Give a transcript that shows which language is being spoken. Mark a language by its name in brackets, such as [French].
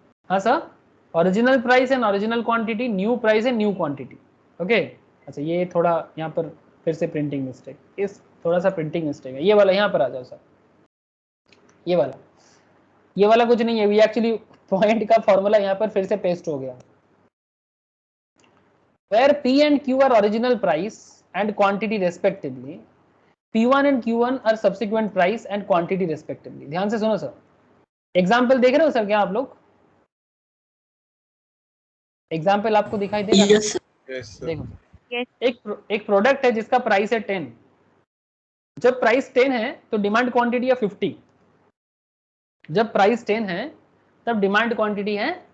[Hindi] हाँ sir, [English] Original price and original quantity, new price and new quantity. [Hindi] Okay, अच्छा ये थोड़ा यहाँ पर फिर से प्रिंटिंग मिस्टेक, इस थोड़ा सा प्रिंटिंग मिस्टेक है, ये वाला यहाँ पर आ जाओ सर। ये वाला कुछ नहीं है, ये एक्चुअली पॉइंट का फॉर्मूला यहाँ पर फिर से पेस्ट हो गया। [English] Where P and Q are original price and quantity respectively, P1 and Q1 are subsequent price and quantity respectively। [Hindi] ध्यान से सुनो सर, एग्जाम्पल देख रहे हो सर क्या आप लोग? एग्जाम्पल आपको दिखाई दे रहा है? [English] Yes yes sir. [Hindi] देखो [English] Yes. [Hindi] एक प्रोडक्ट है जिसका प्राइस है 10। जब प्राइस 10 है तो डिमांड क्वांटिटी है 50। जब प्राइस 10 है तब डिमांड क्वांटिटी है